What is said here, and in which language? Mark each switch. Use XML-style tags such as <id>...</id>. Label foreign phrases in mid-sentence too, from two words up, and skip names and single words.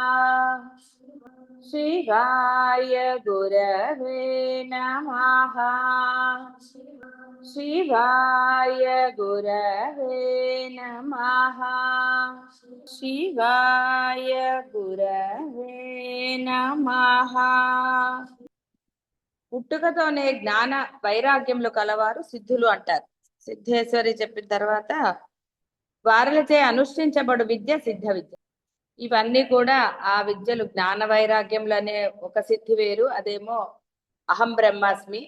<sa>शिवाय गुरवे नमः। शिवाय गुरवे नमः। शिवाय गुरवे नमः।</sa> <te>పుట్టుకతోనే జ్ఞాన వైరాగ్యములు కలవారు సిద్ధులు అంటారు. సిద్ధేశ్వరి చెప్పిన తర్వాత వారులచే అనుష్ఠించబడు విద్య సిద్ధ విద్య. ఇవన్నీ కూడా ఆ విద్యలు జ్ఞాన వైరాగ్యములు అనే ఒక సిద్ధి వేరు, అదేమో</te> <sa>అహం బ్రహ్మాస్మి.</sa>